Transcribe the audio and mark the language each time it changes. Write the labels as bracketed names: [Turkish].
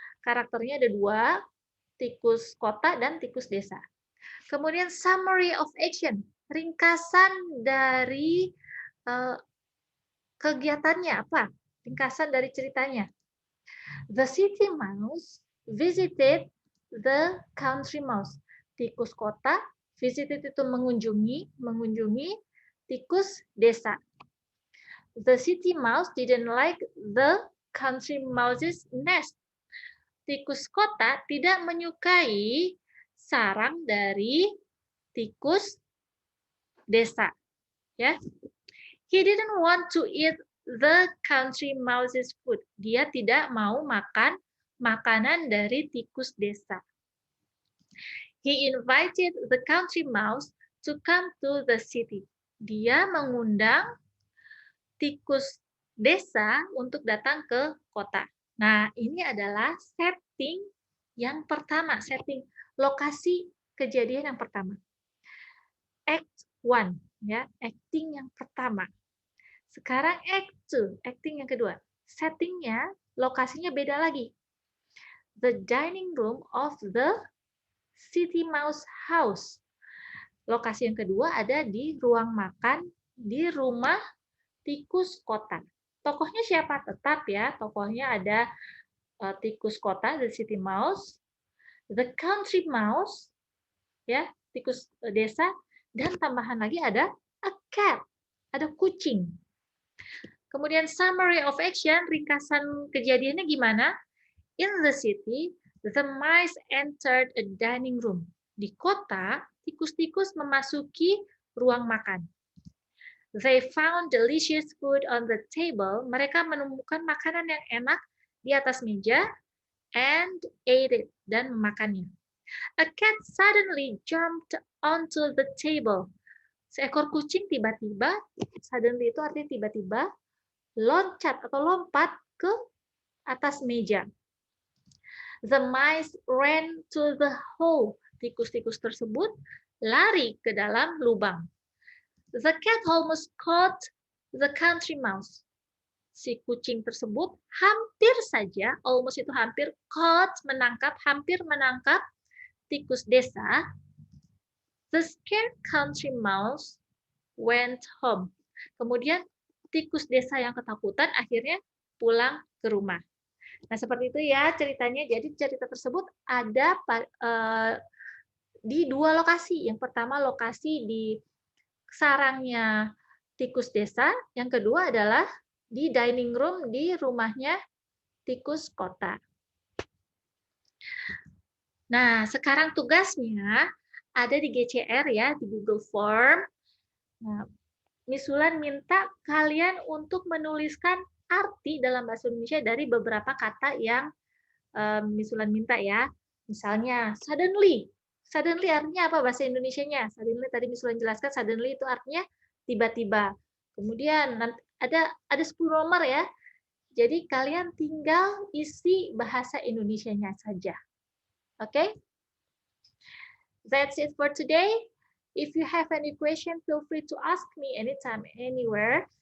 [Indonesian] Karakternya ada dua, tikus kota dan tikus desa. Kemudian [English] summary of action. [Indonesian] Ringkasan dari kegiatannya apa? Ringkasan dari ceritanya. [English] The city mouse visited the country mouse. [Indonesian] Tikus kota visited itu mengunjungi tikus desa. [English] The city mouse didn't like the country mouse's nest. [Indonesian] Tikus kota tidak menyukai sarang dari tikus desa. Ya. [English] He didn't want to eat the country mouse's food. [Indonesian] Dia tidak mau makan makanan dari tikus desa. [English] He invited the country mouse to come to the city. [Indonesian] Dia mengundang tikus desa untuk datang ke kota. Nah, ini adalah setting yang pertama, setting lokasi kejadian yang pertama. Act 1, ya, acting yang pertama. Sekarang act 2, acting yang kedua. Settingnya, lokasinya beda lagi. [English] The dining room of the city mouse house. [Indonesian] Lokasi yang kedua ada di ruang makan di rumah tikus kota. Tokohnya siapa? Tetap ya, tokohnya ada tikus kota, [English] the city mouse, the country mouse, [Indonesian] ya, tikus desa, dan tambahan lagi ada a cat, ada kucing. Kemudian [English] summary of action, [Indonesian] ringkasan kejadiannya gimana? [English] In the city, the mice entered a dining room. [Indonesian] Di kota, tikus-tikus memasuki ruang makan. [English] They found delicious food on the table. [Indonesian] Mereka menemukan makanan yang enak di atas meja [English] and ate it, [Indonesian] dan memakannya. [English] A cat suddenly jumped onto the table. [Indonesian] Seekor kucing tiba-tiba, suddenly itu artinya tiba-tiba, loncat atau lompat ke atas meja. [English] The mice ran to the hole. [Indonesian] Tikus-tikus tersebut lari ke dalam lubang. [English] The cat almost caught the country mouse. [Indonesian] Si kucing tersebut hampir saja, almost itu hampir, caught, menangkap, hampir menangkap tikus desa. [English] The scared country mouse went home. [Indonesian] Kemudian tikus desa yang ketakutan akhirnya pulang ke rumah. Nah, seperti itu ya ceritanya. Jadi cerita tersebut ada di dua lokasi. Yang pertama lokasi di sarangnya tikus desa, yang kedua adalah di dining room di rumahnya tikus kota. Nah, sekarang tugasnya ada di GCR ya, di Google Form. Nah, Miss Wulan minta kalian untuk menuliskan arti dalam bahasa Indonesia dari beberapa kata yang Miss Wulan minta ya. Misalnya, suddenly. Suddenly artinya apa bahasa Indonesianya? Suddenly tadi Miss Wulan jelaskan, suddenly itu artinya tiba-tiba. Kemudian ada 10 nomor ya. Jadi kalian tinggal isi bahasa Indonesianya saja. [English] Oke? That's it for today. If you have any question, feel free to ask me anytime, anywhere.